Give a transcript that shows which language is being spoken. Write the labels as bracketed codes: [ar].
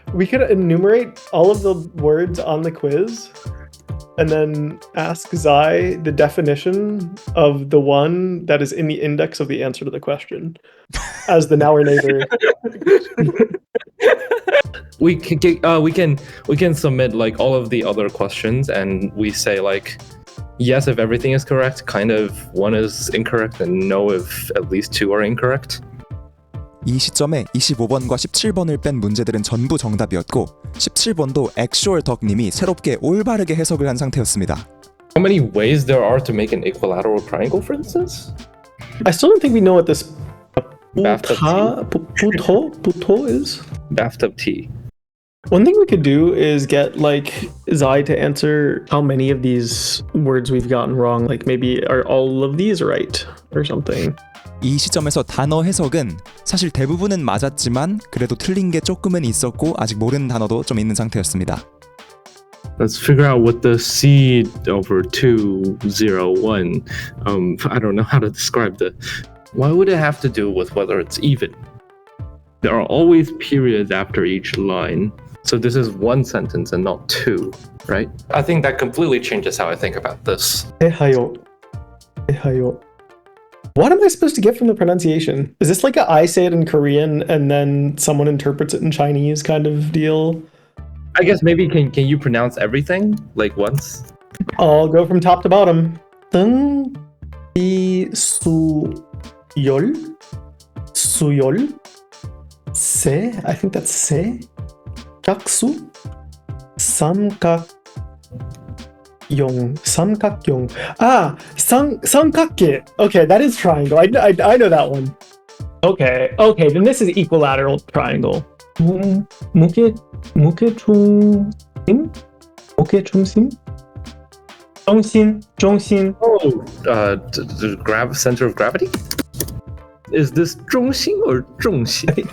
[en] We could enumerate all of the words on the quiz and then ask Zai the definition of the one that is in the index of the answer to the question as the now or neighbor. We can submit like all of the other questions, and we say like yes if everything is correct, kind of one is incorrect, and no if at least 2 are incorrect. [ko] 이 시점에 25번과 17번을 뺀 문제들은 전부 정답이었고 17번도 액슈얼 덕님이 새롭게 올바르게 해석을 한 상태였습니다. [en] How many ways there are to make an equilateral triangle, for instance? I still don't think we know what this Bathtub puto is. Bathtub tea. One thing we could do is get like Zai to answer how many of these words we've gotten wrong. Like maybe are all of these right or something. [ko] 이 시점에서 단어 해석은 사실 대부분은 맞았지만 그래도 틀린 게 조금은 있었고 아직 모르는 단어도 좀 있는 상태였습니다. [en] Let's figure out what the C over 201. I don't know how to describe the. Why would it have to do with whether it's even? There are always periods after each line. So this is one sentence and not two, right? I think that completely changes how I think about this. Ehayo. Ehayo. What am I supposed to get from the pronunciation? Is this like a I say it in Korean and then someone interprets it in Chinese kind of deal? I guess maybe can you pronounce everything like once? I'll go from top to bottom. [ko] 등, 이, 수, 열, 수열, 세, [en] I think that's [ko] 세, 짝수, 삼각용, 삼각용. Ah, 삼각계. [en] Okay, that is triangle. I know that one. Okay, then this is equilateral triangle. [ko] 무게 중심? 무게 중심? 중심. [en] Oh, the center of gravity? Is this 中心 or 重心?